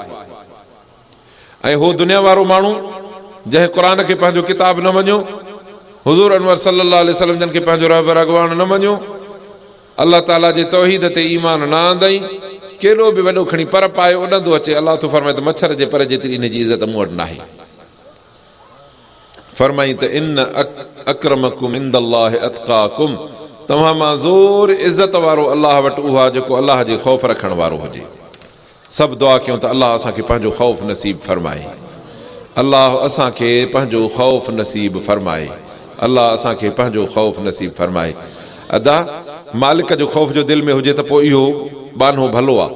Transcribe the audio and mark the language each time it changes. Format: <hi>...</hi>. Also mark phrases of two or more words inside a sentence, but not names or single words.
<sd>ऐं हो दुनिया वारो माण्हू जंहिं क़ुरान खे पंहिंजो किताब न मञियो, हुज़ूर अनवर</sd> <ar>صلى الله عليه وسلم</ar> <sd>जन खे पंहिंजो रहबर अॻवान न मञियो, अल्लाह ताला जे तौहीद ते ईमान न आंदई, केॾो बि वॾो खणी पर पाए उॾंदो अचे, अल्लाह थो फरमाए त मच्छर जे पर जेतिरी इन जी इज़त मूं वटि नाहे। फरमाई त</sd> <ar>إن أكرمكم عند الله أتقاكم,</ar> <sd>तव्हां मां ज़ोर इज़त वारो अलाह वटि उहो आहे जेको अलाह जे ख़ौफ़ रखण वारो हुजे। सभु दुआ कयूं त अलाह असांखे पंहिंजो ख़ौफ़ नसीब फ़रमाए, अलाह असांखे पंहिंजो ख़ौफ़ नसीब फ़रमाए, अलाह असांखे पंहिंजो ख़ौफ़ नसीब फ़रमाए। अदा मालिक जो ख़ौफ़ जो दिलि में हुजे त पोइ इहो बानो भलो आहे।</sd>